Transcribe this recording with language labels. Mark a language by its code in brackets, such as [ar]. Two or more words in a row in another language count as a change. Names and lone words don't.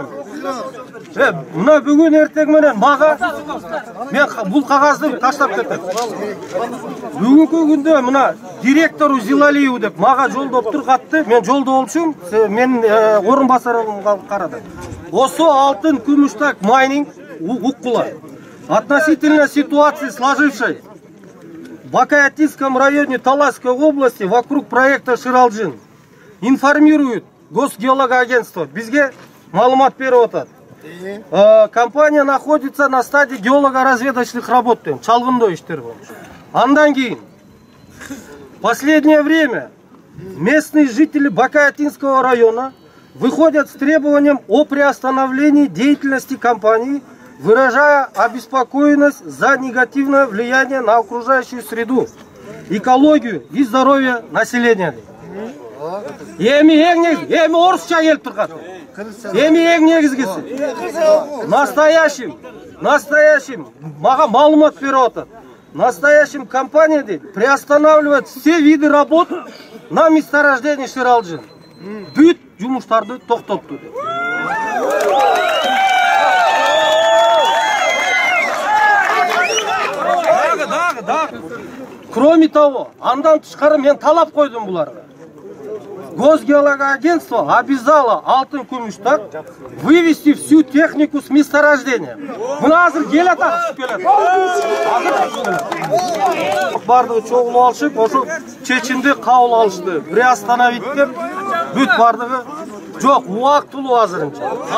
[ky] Мына бүгүн эртең менен мага мен бул кагазды таштап кетем. Бүгүнкү күндө мына директору Зилалиев деп мага жолдоп тургатты. Мен жолдо болчумун, мен орун басарымга карады. Осо Алтын Күмүштак майнинг уккула. [ru] Относительно ситуации, сложившей в Бакаятинском районе Таласской области вокруг проекта Ширалджин, информирует Госгеологагентство. [ky] Бизге маалымат берип атат. [ru] Компания находится на стадии геолого-разведочных работ, [ky] чалгындоо иштер боюнча. Андан кийин [ru] в последнее время местные жители Бакаятинского района выходят с требованием о приостановлении деятельности компании, выражая обеспокоенность за негативное влияние на окружающую среду, экологию и здоровье населения. [ky] Эми орусча келип турган. Эми эң негизгиси. Настоящим мага маалымат берип атат. Настоящим компания дейт, [ru] приостанавливает все виды работ на месторождении Ширалджин. [ky] Бүт жумуштарды токтотту. [ru] Кроме того, [ky] андан тышкары мен талап койдум буларга. [ru] Госгеологагентство обязало Алтын Күмүштак вывести всю технику с месторождения. [ky] Мына азыр kel атат келет. Бардыгы чогулуп алышып, ошо чечимди кабыл алышты. Приостановить деп бүт бардыгы жок, убактылуу азырынча.